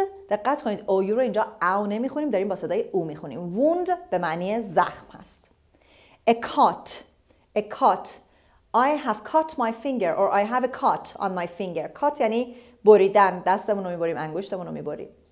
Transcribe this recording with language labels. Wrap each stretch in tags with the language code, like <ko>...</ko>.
<fa>دقت کنید او رو اینجا او نمیخونیم، داریم با صدای او میخونیم. wound به معنی زخم هست.</fa> <en>a cut. I have cut my finger or I have a cut on my finger.</en> <fa>cut یعنی بریدن. دستمون رو میبریم، انگشتمون رو میبریم.</fa>